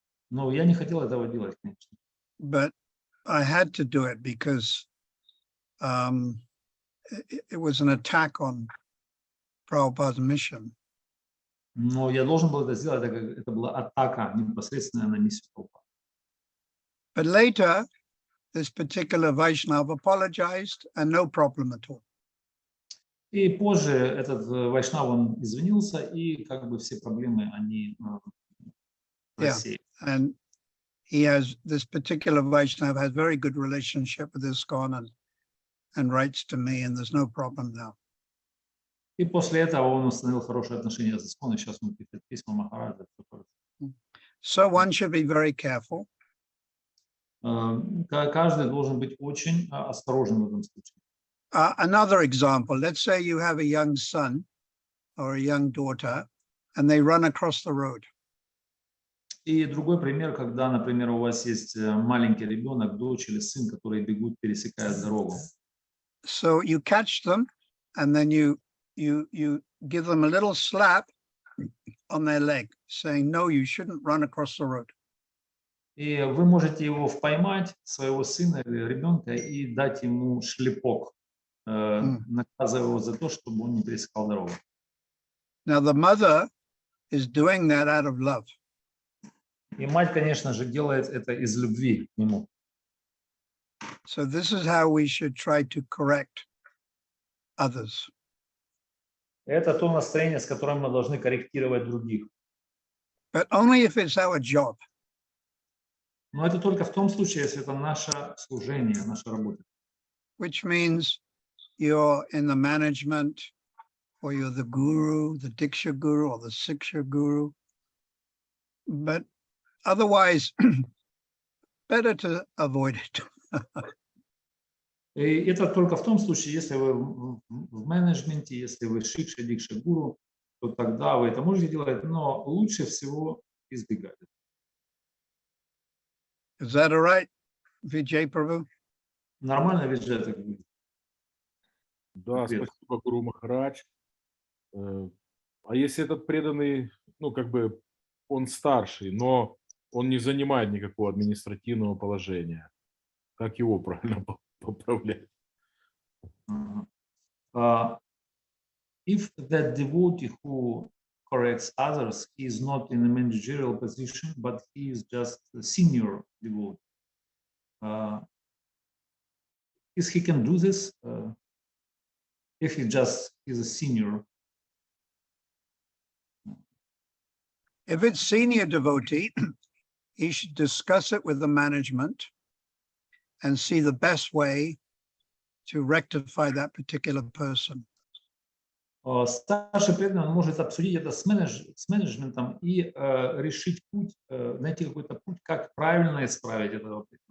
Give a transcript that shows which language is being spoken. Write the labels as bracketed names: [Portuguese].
[Russian] Но я не хотел этого делать, конечно. [English] But I had to do it because it was an attack on Prabhupada's mission. [Russian] Но я должен был это сделать, так как это была атака непосредственно на миссию Прабхупады. [English] But later, this particular Vaishnava apologized and no problem at all. [Russian] И позже этот вайшнав, он извинился, и как бы все проблемы, они рассеялись. [English] And he has, this particular Vaishnava has very good relationship with ISKCON and writes to me, and there's no problem now. [Russian] И после этого он установил хорошие отношения с ИСККОН, и сейчас он пишет письма Махараджа. [English] So one should be very careful. [Russian] Каждый должен быть очень осторожен в этом случае. [English] Another example, let's say you have a young son or a young daughter, and they run across the road. [Russian] И другой пример, когда, например, у вас есть маленький ребенок, дочь или сын, которые бегут, пересекают дорогу. [English] So you catch them, and then you give them a little slap on their leg, saying, no, you shouldn't run across the road. [Russian] И вы можете его поймать, своего сына или ребенка, и дать ему шлепок, наказывая его за то, чтобы он не пересекал дорогу. [English] Now the mother is doing that out of love. [Russian] И мать, конечно же, делает это из любви к нему. [English] So this is how we should try to correct others. [Russian] Это то настроение, с которым мы должны корректировать других. [English] But only if it's our job. [Russian] Но это только в том случае, если это наше служение, наша работа. [English] Which means you're in the management, or you're the guru, the Diksha guru, or the Siksha guru. but otherwise, better to avoid it. [Russian] И это только в том случае, если вы в менеджменте, если вы шикша, дикша, гуру, то тогда вы это можете делать, но лучше всего избегать. [English] Is that all right, Vijay Prabhu? [Russian] Нормально ведь же это будет. Да, Привет. спасибо, Гуру Махарадж. А если этот преданный, ну, как бы он старший, но он не занимает никакого административного положения, как его правильно поправлять? [English] If that devotee who corrects others, he is not in a managerial position, but he is just a senior devotee. If he can do this, if he just is a senior. If it's senior devotee, he should discuss it with the management and see the best way to rectify that particular person. [Russian] Старший преданный может обсудить это с менеджментом и решить путь, найти какой-то путь, как правильно исправить этого преданного.